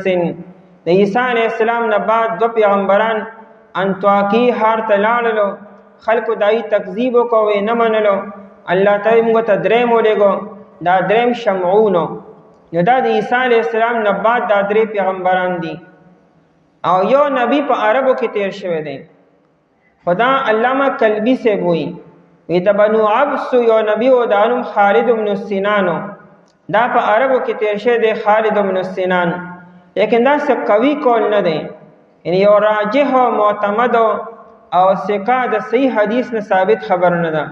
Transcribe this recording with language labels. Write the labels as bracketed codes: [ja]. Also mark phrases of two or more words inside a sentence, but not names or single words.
[ps] د عیسی [ar] علیہ السلام [ps] نه بعد دو پیغمبران انطاکی ښار ته لاړلو، خلکو دای تکذیب وکوي نه منلو. الله تعالی موږ ته دریم ولېږو، دا دریم شمعونو. نو دا د عیسی [ar] علیہ السلام [ps] نه بعد دا درې پیغمبران دي. او یو نبی په عربو کې تیر شوی دی. خدا علامہ کلبی سے بوئی وی د بنو عبس یو نبی او دا نوم خالد بن سنانو، دا په عربو کې تیر شوی دی خالد بن سنان. لیکن دا څه قوي کول نه دی، یعنی یو راجح او معتمد او ثقه د صحیح حدیث نه ثابت خبر نه ده.